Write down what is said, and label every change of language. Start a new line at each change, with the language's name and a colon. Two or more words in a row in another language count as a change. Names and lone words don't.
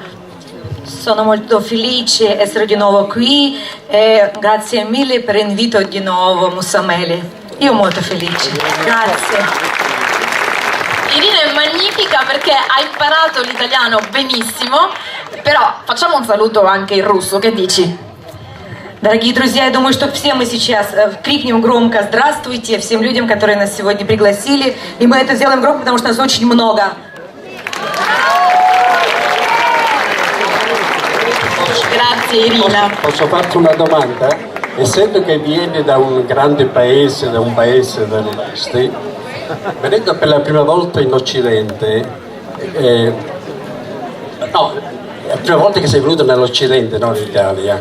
Italian: Sono molto felice di essere di nuovo qui e grazie mille per l'invito di nuovo Musameli. Io molto felice, grazie. Irina è magnifica perché ha imparato l'italiano benissimo, però facciamo un saluto anche in russo, che dici?
Russian: Дорогие друзья, я думаю, что все мы сейчас крикнем громко «Здравствуйте» всем людям, которые нас сегодня пригласили. И мы это сделаем громко, потому что нас очень много.
Italian: Grazie Irina. Posso farti una domanda? Essendo che vieni da un grande paese, da un paese dell'Est, venendo per la prima volta in Occidente, no, è la prima volta che sei venuto nell'Occidente, non in Italia.